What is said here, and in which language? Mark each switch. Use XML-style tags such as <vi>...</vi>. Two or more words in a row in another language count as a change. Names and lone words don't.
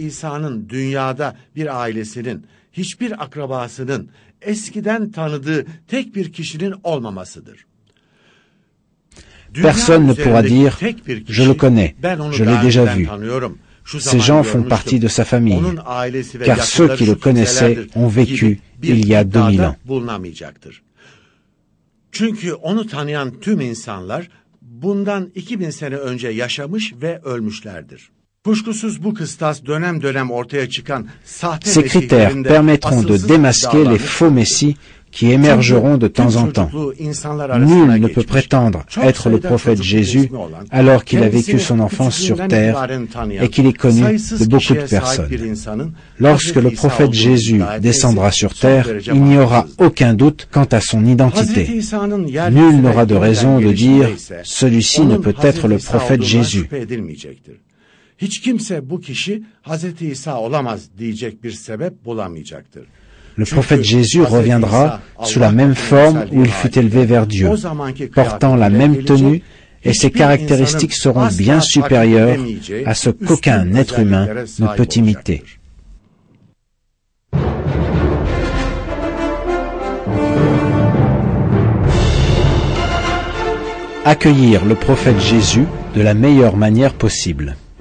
<fr>Personne ne pourra dire « je le connais, je l'ai déjà vu ». Ces gens font partie de sa famille, car ceux qui le connaissaient ont vécu il y a 2000 ans.</fr> <tr>Çünkü onu tanıyan tüm insanlar bundan 2000 sene önce yaşamış ve ölmüşlerdir. Kuşkusuz bu kıstas dönem dönem ortaya çıkan sahte</tr> <fr>Ces critères permettront de démasquer les faux messies qui émergeront de temps en temps. Nul ne peut prétendre être le prophète Jésus alors qu'il a vécu son enfance sur terre et qu'il est connu de beaucoup de personnes. Lorsque le prophète Jésus descendra sur terre, il n'y aura aucun doute quant à son identité. Nul n'aura de raison de dire « celui-ci ne peut être le prophète Jésus ».</fr> <tr>Hiç kimse bu kişi Hazreti İsa olamaz diyecek bir sebep bulamayacaktır.</tr> <fr>Le prophète Jésus reviendra sous la même forme où il fut élevé vers Dieu, portant la même tenue, et ses caractéristiques seront bien supérieures à ce qu'aucun être humain ne peut imiter. Accueillir le prophète Jésus de la meilleure manière possible.</fr>